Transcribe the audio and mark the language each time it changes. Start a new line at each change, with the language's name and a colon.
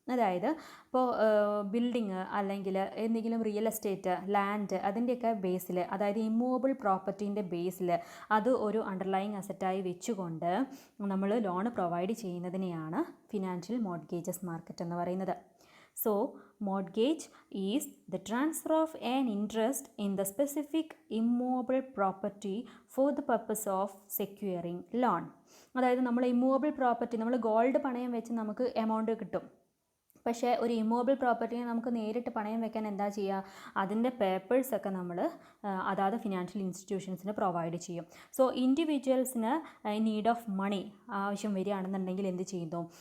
Malayalam: അതായത് ഇപ്പോൾ ബിൽഡിങ് അല്ലെങ്കിൽ എന്തെങ്കിലും റിയൽ എസ്റ്റേറ്റ്, ലാൻഡ്, അതിൻ്റെയൊക്കെ ബേസിൽ, അതായത് ഇമ്മൂവബിൾ പ്രോപ്പർട്ടീൻ്റെ ബേസിൽ അത് ഒരു അണ്ടർലൈങ് അസറ്റായി വെച്ചുകൊണ്ട് നമ്മൾ ലോൺ പ്രൊവൈഡ് ചെയ്യുന്നതിനെയാണ് ഫിനാൻഷ്യൽ മോർട്ട്ഗേജസ് മാർക്കറ്റ് എന്ന് പറയുന്നത്.
English: So mortgage is the transfer of an interest in the specific immovable property for the purpose of securing loan.
Malayalam: അതായത് നമ്മൾ ഇമ്മൂവബിൾ പ്രോപ്പർട്ടി, നമ്മൾ ഗോൾഡ് പണയം വെച്ച് നമുക്ക് എമൗണ്ട് കിട്ടും. പക്ഷേ ഒരു ഇമ്മൂവബിൾ പ്രോപ്പർട്ടിനെ നമുക്ക് നേരിട്ട് പണയം വെക്കാൻ എന്താ ചെയ്യുക? അതിൻ്റെ പേപ്പേഴ്സൊക്കെ നമ്മൾ അതാത് ഫിനാൻഷ്യൽ ഇൻസ്റ്റിറ്റ്യൂഷൻസിന് പ്രൊവൈഡ് ചെയ്യും. സോ ഇൻഡിവിജ്വൽസിന് നീഡ് ഓഫ് മണി ആവശ്യം വരികയാണെന്നുണ്ടെങ്കിൽ എന്ത് ചെയ്യുന്നു?